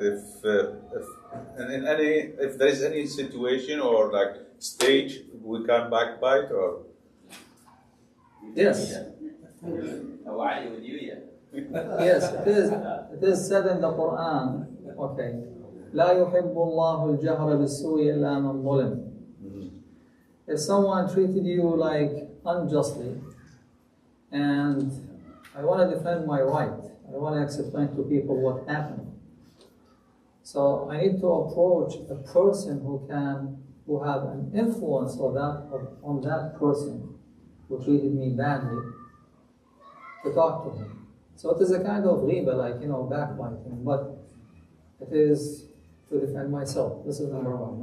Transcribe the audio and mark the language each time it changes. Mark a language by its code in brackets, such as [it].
[en] If there is any situation or stage we can backbite, or Yes. Yes, it is said in the Quran. Okay. [ar] لا يحب الله الجهر بالسوء إلا من ظلم. [en] If someone treated you unjustly, and I want to defend my right, I want to explain to people what happened. So I need to approach a person who have an influence on that person who treated me badly, to talk to him. So it is a kind of riba, backbiting, but it is to defend myself. This is number one.